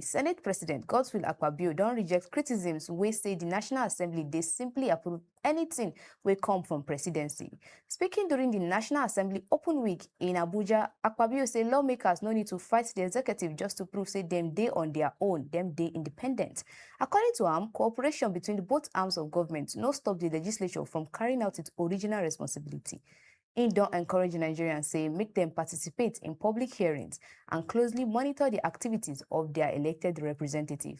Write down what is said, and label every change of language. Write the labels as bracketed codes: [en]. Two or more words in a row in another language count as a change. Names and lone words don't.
[pcm] Senate President Godswill Akpabio don reject criticisms wey say the National Assembly dey simply approve anything wey come from presidency. Speaking during the National Assembly Open Week in Abuja, Akpabio say lawmakers no need to fight the executive just to prove say dem dey on their own, dem dey independent. According to am, cooperation between the both arms of government no stop the legislature from carrying out its original responsibility. He don't encourage Nigerians say make them participate in public hearings and closely monitor the activities of their elected representative.